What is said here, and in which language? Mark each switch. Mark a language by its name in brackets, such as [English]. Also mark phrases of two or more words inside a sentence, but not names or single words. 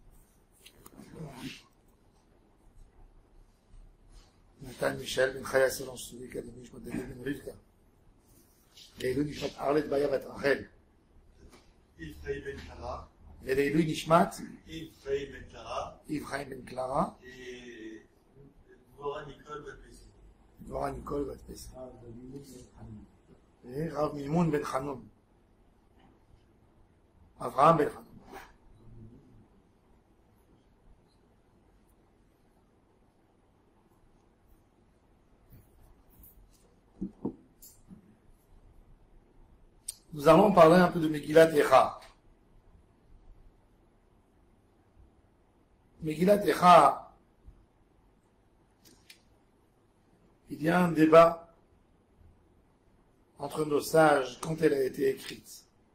[Hebrew] נתן מישאל בן חיה סולון סטודיקה, לעילוי נשמת דוד בן רבקה, לעילוי נשמת ארלט ביה בת רחל, ולעילוי נשמת איב חיים בן קלרה, דבורה ניקול בת פסח, רב מימון בן חנון, אברהם בן חנון. [French] Nous allons parler un peu de Megillat Echa. Megillat Echa, il y a un débat entre nos sages quand elle a été écrite.